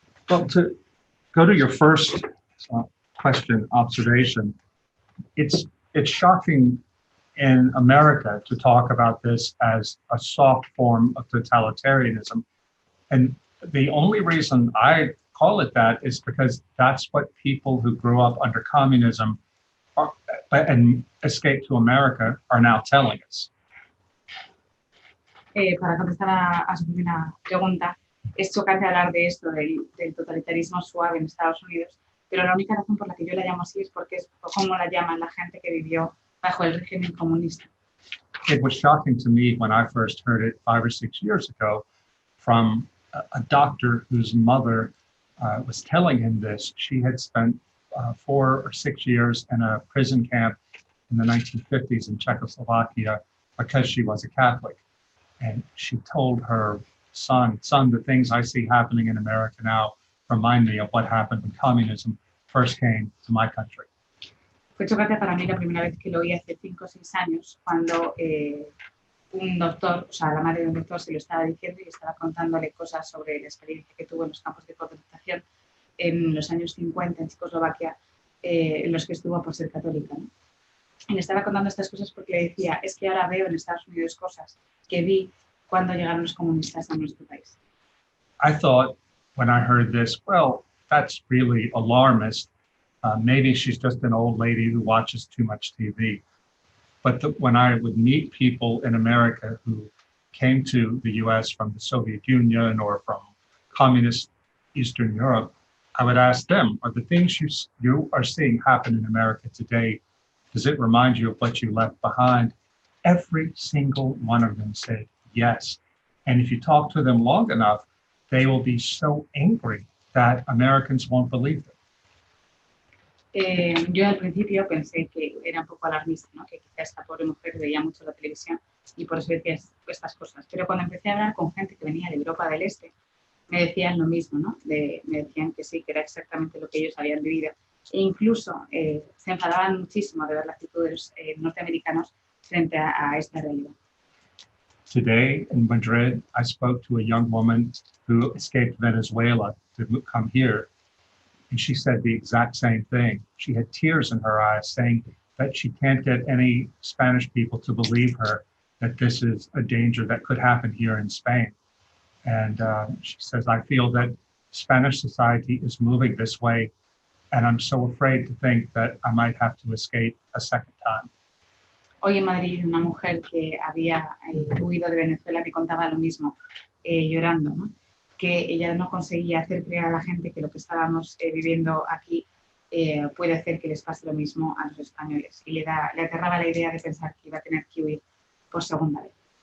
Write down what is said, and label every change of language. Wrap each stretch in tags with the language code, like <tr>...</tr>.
<en>Well, to go to your first question, observation, it's shocking in America to talk about this as a soft form of totalitarianism. And the only reason I call it that is because that's what people who grew up under communism and escaped to America are now telling us.</en> <es>Para contestar a su primera pregunta, es chocante hablar de esto, del totalitarismo suave en Estados Unidos, pero la única razón por la que yo la llamo así es porque es como la llaman la gente que vivió bajo el régimen comunista.</es> <en>It was shocking to me when I first heard it 5 or 6 years ago from a doctor whose mother was telling him this. She had spent 4 or 6 years in a prison camp in the 1950s in Czechoslovakia because she was a Catholic. And she told her son, the things I see happening in America now remind me of what happened when communism first came to my country.</en> <es>Fue chocante para mí la primera vez que lo oí hace 5 o 6 años, cuando un doctor, o sea, la madre de un doctor se lo estaba diciendo y estaba contándole cosas sobre la experiencia que tuvo en los campos de concentración en los años 50 en Checoslovaquia, en los que estuvo por ser católica, ¿no? Y le estaba contando estas cosas porque le decía, es que ahora veo en Estados Unidos cosas que vi cuando llegaron los comunistas a nuestro país.</es> <en>I thought when I heard this, well, that's really alarmist. Maybe she's just an old lady who watches too much TV. But when I would meet people in America who came to the US from the Soviet Union or from communist Eastern Europe, I would ask them, are the things you are seeing happen in America today, does it remind you of what you left behind? Every single one of them said yes. And if you talk to them long enough, they will be so angry that Americans won't believe them.</en> <es>Yo al principio pensé que era un poco alarmista, ¿no? Que quizá esta pobre mujer veía mucho la televisión y por eso decía estas cosas. Pero cuando empecé a hablar con gente que venía de Europa del Este, me decían lo mismo, ¿no? Me decían que sí, que era exactamente lo que ellos habían vivido. E incluso se enfadaban muchísimo de ver las actitudes norteamericanos frente a esta realidad.</es> <en>Today in Madrid, I spoke to a young woman who escaped Venezuela to come here. And she said the exact same thing. She had tears in her eyes saying that she can't get any Spanish people to believe her, that this is a danger that could happen here in Spain. And she says, I feel that Spanish society is moving this way, and I'm so afraid to think that I might have to escape a second time.</en> <es>Hoy en Madrid, una mujer que había huido de Venezuela me contaba lo mismo, llorando, ¿no? Que ella no conseguía hacer creer a la gente que lo que estábamos viviendo aquí puede hacer que les pase lo mismo a los españoles. Y le aterraba la idea de pensar que iba a tener que huir por segunda vez.</es>